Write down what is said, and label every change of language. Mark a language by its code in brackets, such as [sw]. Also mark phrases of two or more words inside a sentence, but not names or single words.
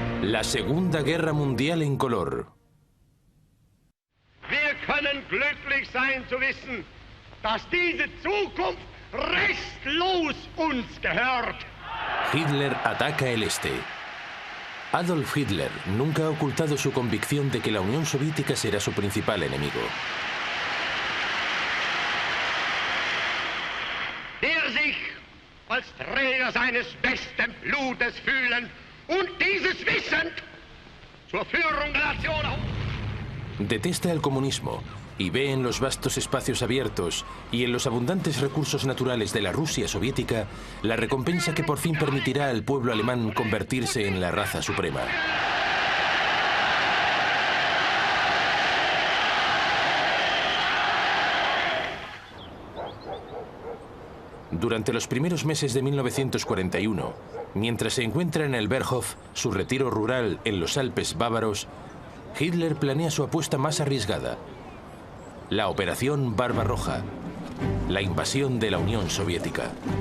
[es] La Segunda Guerra Mundial en color. [de] Wir können glücklich sein zu wissen, dass diese Zukunft restlos uns gehört. [es] Hitler ataca el este. Adolf Hitler nunca ha ocultado su convicción de que la Unión Soviética será su principal enemigo. [de] Der sich als Träger seines besten Blutes fühlen und dieses Wissen zur Führung der Nation. [es] Detesta el comunismo y ve en los vastos espacios abiertos y en los abundantes recursos naturales de la Rusia soviética la recompensa que por fin permitirá al pueblo alemán convertirse en la raza suprema. Durante los primeros meses de 1941, mientras se encuentra en el Berghof, su retiro rural en los Alpes bávaros, Hitler planea su apuesta más arriesgada: la Operación Barbarroja, la invasión de la Unión Soviética.